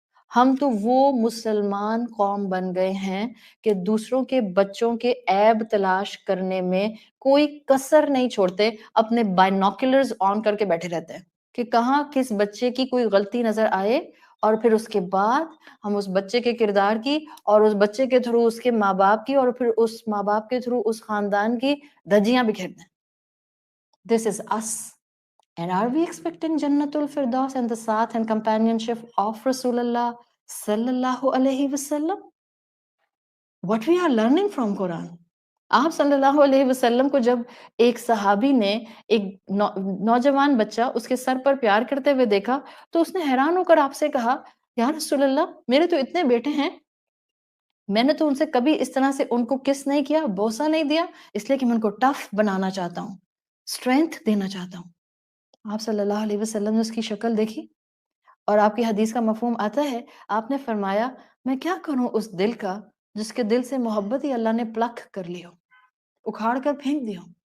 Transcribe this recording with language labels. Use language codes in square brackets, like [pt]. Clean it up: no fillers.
[ur] ہم تو وہ مسلمان قوم بن گئے ہیں کہ دوسروں کے بچوں کے عیب تلاش کرنے میں کوئی کسر نہیں چھوڑتے، اپنے بائنوکولرز آن کر کے بیٹھے رہتے ہیں کہ کہاں کس بچے کی کوئی غلطی نظر آئے، اور پھر اس کے بعد ہم اس بچے کے کردار کی، اور اس بچے کے تھرو اس کے ماں باپ کی، اور پھر اس ماں باپ کے تھرو اس خاندان کی دھجیاں بکھیر دیں۔ [en] This is us. And are we expecting Jannatul Firdaus and the saath and companionship of Rasulullah sallallahu alayhi wasallam? What we are learning from Quran. [ur] آپ صلی اللہ علیہ وسلم کو جب ایک صحابی نے ایک نوجوان بچہ اس کے سر پر پیار کرتے ہوئے دیکھا تو اس نے حیران ہو کر آپ سے کہا یا رسول اللہ، میرے تو اتنے بیٹے ہیں میں نے تو ان سے کبھی اس طرح سے ان کو کس نہیں کیا، بوسہ نہیں دیا، اس لیے کہ میں ان کو ٹف بنانا چاہتا ہوں، اسٹرینتھ دینا چاہتا ہوں۔ آپ صلی اللہ علیہ وسلم نے اس کی شکل دیکھی اور آپ کی حدیث کا مفہوم آتا ہے، آپ نے فرمایا میں کیا کروں اس دل کا جس کے دل سے محبت ہی اللہ نے پلک کر لی ہو، اکھاڑ کر پھینک دیا ہو۔